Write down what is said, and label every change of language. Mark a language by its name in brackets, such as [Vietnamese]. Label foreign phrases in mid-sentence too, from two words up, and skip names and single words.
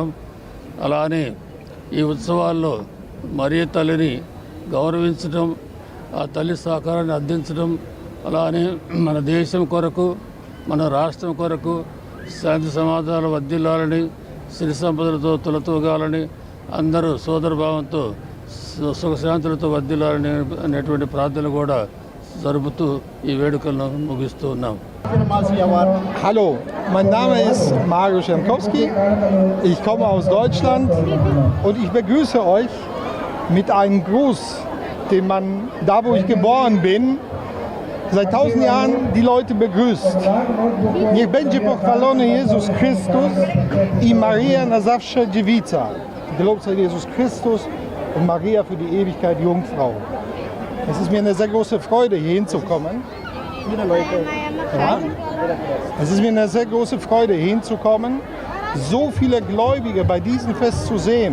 [Telugu] అలానే ఈ ఉత్సవాల్లో మరియ తల్లిని గౌరవించడం, ఆ తల్లి సహకారాన్ని అందించడం, అలానే మన దేశం కొరకు మన రాష్ట్రం కొరకు శాంతి సమాధానాలు వర్ధిల్లాలని, సిరి సంపదలతో తులతూగాలని, అందరూ సోదరభావంతో సుఖశాంతులతో వర్ధిల్లాలని అనేటువంటి ప్రార్థనలు కూడా జరుపుతూ ఈ వేడుకలను ముగిస్తూ ఉన్నాం. [German] Hallo, mein Name ist Mario Schemkowski. Ich komme aus Deutschland und ich begrüße euch mit einem Gruß, den man da, wo ich geboren bin, seit 1000 Jahren die Leute begrüßt. [Polish] Niech będzie pochwalony Jezus Chrystus i Maria na zawsze dziewica. [German] Gelobt sei Jesus Christus und Maria für die Ewigkeit Jungfrau. Es ist mir eine sehr große Freude, hier hinzukommen. Ja? Es ist mir eine sehr große Freude, hier hinzukommen, so viele Gläubige bei diesem Fest zu sehen.